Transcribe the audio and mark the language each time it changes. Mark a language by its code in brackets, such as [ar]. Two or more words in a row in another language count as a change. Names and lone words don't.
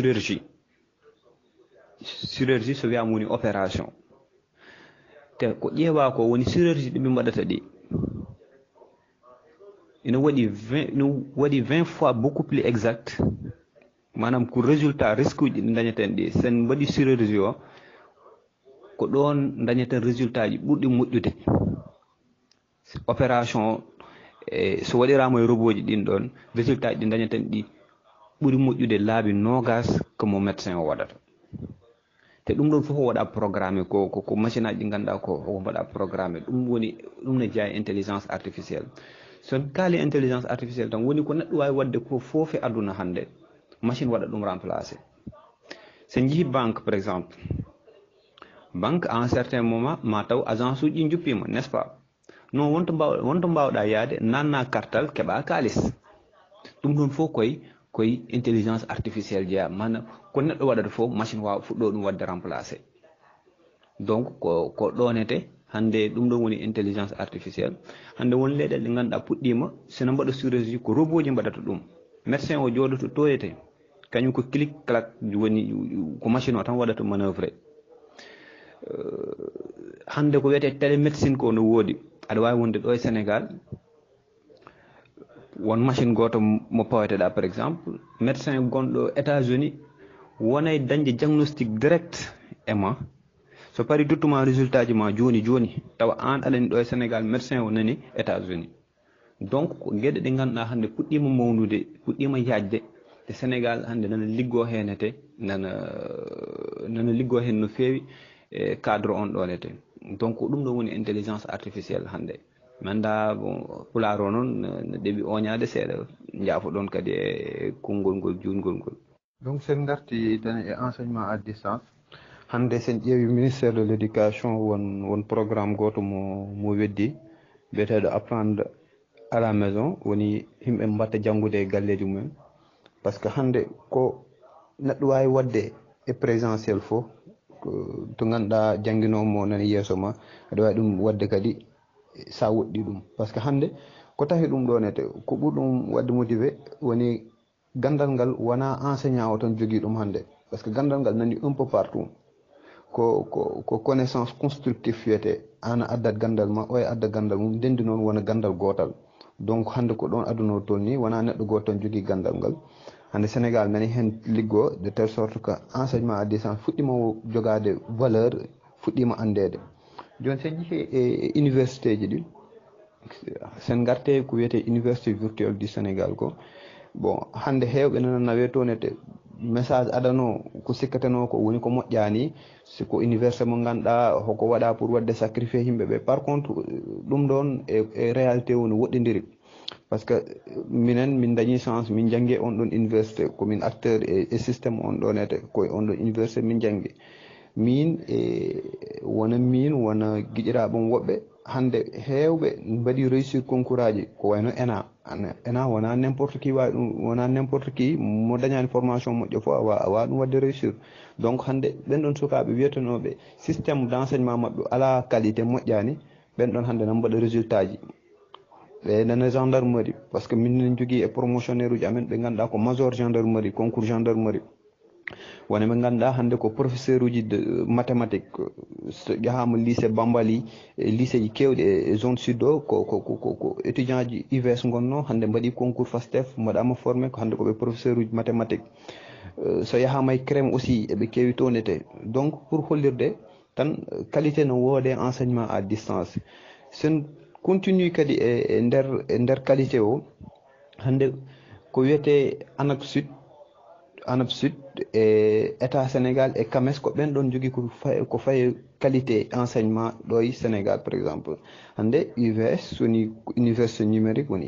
[ff] chirurgie so wiyama woni opération te ko ƴeewa ko woni chirurgie ɗiɓe mbaɗata ɗi ina waɗi [fr] 20 fois beaucoup plus exact [ff] manam ko résultat risque uji ɗi dañaten ɗi sen mbaɗi chirurgie o ko ɗon dañaten résultat ji ɓurɗi moƴƴude opération so waɗirama e robot ji ɗin ɗon résultat ji ɗi dañaten ɗi ɓuuri moƴƴude laabi nogas ko mo médecin o waɗata te ɗum ɗon fof o waɗa programmé ko machine aji ɗi ganduɗa ko mbaɗa programmé ɗum ne jeeya [fr] intelligence artificielle [ff] son kaali [fr] intelligence artificielle [ff] tan woni ko neɗɗo wawi wadde ko foof e aduna hande machine waɗa ɗum remplacé sen jeehi banque [fr] par exemple banque à un certain moment [ff] ma taw agence uji ɗi juppima [fr] n'est ce pas non [ff] wonto mbawɗa yaade nanna kartal keeɓa kalis ɗum ɗon fof koye [fr] intelligence artificielle [ff] jeeya manam ko neɗɗo waɗata fof machine wawa fuɗɗo ɗum wadde remplacé donc ko ɗonete hande ɗum ɗon woni [fr] intelligence artificielle [ff] hande won leyɗele ɗe ganduɗa puɗɗima sene mbaɗa chirurgie ko robot ji mbaɗata ɗum médecin o joɗoto toyete kañum ko [fr] clic clac [ff] woni ko machine o tan waɗata manœuvré hande ko wiyete télémédecine ko no woodi aɗa wawi wonde ɗo e Sénégal won machine goto mo paweteɗa [fr] par exemple [ff] médecin gonɗo États-Unis wonay dañde diagnostic direct e ma so pari duttuma résultat ji ma joni tawa an aɗani ɗo e Sénégal médecin o nani États-Unis donc ko gueɗe ɗe ganduɗa hande puɗɗima mawnude puɗɗima yajde te Sénégal hande nana liggo henete nana liggo hen no fewi e cadre on ɗonete donc ɗum ɗo woni intelligence artificielle hande mi anda bon pulaar o noon no ɗeɓi oñade seeɗa jaafo ɗon kadi e konngol ngol jungol ngol donc sen garti tan e [fr] enseignement à distance [ff] hande sen ƴeewi [fr] ministére de l' éducation [ff] won programme goto mo weddi biyeteɗo [fr] apprendre à la maison [ff] woni yimɓe mbatta janngude e galleji mumen [fr] par ce que [ff] hande ko neɗɗo wawi wadde e présentiel fof to ganduɗa jangguinomo nani yeeso ma aɗa wawi ɗum wadde kadi sa woɗɗi ɗum [fr] par ce que [ff] hande ko tahi ɗum ɗonete ko ɓurɗum wadde motivé woni gandal ngal wona enseignant o tan jogii ɗum hannde [fr] par ce que [ff] gandal ngal nani [fr] un peu partout [ff] ko [fr] connaissance constructif [ff] wiyete an a addat gandal ma o e adda gandal mum ndendi noon wona gandal gootal donc hannde ko ɗon aduna o tolni wona neɗɗo gooto tan jogii gandal ngal hannde sénégal nani heen liggoo [fr] de telle sorte que enseignement à distance [ff] fuɗɗima jogaade valeur fuɗɗima anndede joni sen jeehi e université ji ɗi sen garte ko wiyete [fr] université virtuelle du sénégal [ff] ko bon hannde heewɓe nana nawe toonete message adano ko sikkateno ko woni ko moƴƴani siko université mo ganduɗa hoko waɗa pour wadde sacrifié yimɓe ɓe [fr] par contre [ff] ɗum ɗon e réalité woni woɗɗidiri [fr] par ce que [ff] minen min dañi chance min janggue on ɗon université komin acteur e systéme on ɗon ete koye on ɗon université min janggue min wona min wona guiƴiraɓam woɓɓe hande hewɓe mbaɗi [fr] réussir concours [ff] aji ko wayno ENA wona [fr] n' importe qui [ff] wawi ɗum wona [fr] n' importe qui [ff] mo dañani formation moƴƴo fo awa ɗum wadde réussir donc hande ɓen ɗon sukaɓe wiyetenoɓe [fr] systéme d' enseignement [ff] mabɓe ala qualité moƴƴani ɓen ɗon hande nan mbaɗa résultat ji ɓe nana gendarmerie [fr] par ce que [ff] min jogui e promotionnaire uji amen ɓe ganduɗa ko [fr] major gendarmerie concours gendarmerie [ff] wona ɓe ganduɗa hande ko professeur uji [fr] de mathématique [ff] so ƴahama lycée Bambali e lycée ji kewɗi e zone sud o ko étudiant ji UVS gonno hande mbaɗi concours FASTEF mbaɗama formé ko hande koɓe professeur uji mathématique so yahama e crème aussi eɓe kewi tonete donc pour hollirde tan qualité no woode [fr] enseignement à distance [ff] sen continue kadi e nder qualité o hande ko wiyete ANAQ-SUD e état sénégal e CAMES ko ɓen ɗon jogui ko faye [fr] qualité enseignement [ff] ɗo e sénégal [fr] par exemple [ff] hande UVS woni [fr] université numérique [ff] woni